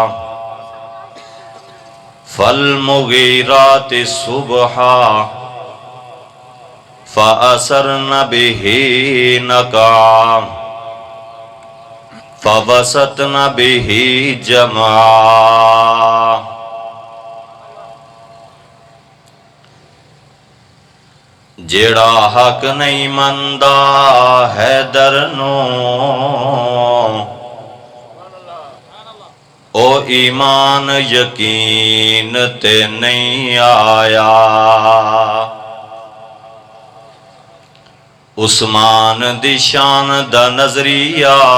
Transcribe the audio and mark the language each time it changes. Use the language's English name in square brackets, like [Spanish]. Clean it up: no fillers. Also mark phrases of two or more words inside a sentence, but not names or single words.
[Arabic] فالمغیرات صبحا فأثرن به نقعا فَوَسَطْنَ بِهِ جَمْعًا [Punjabi] جیڑا حق نہیں مندا حیدر نو او ایمان یقین تے نہیں آیا عثمان دی شان دا نظریہ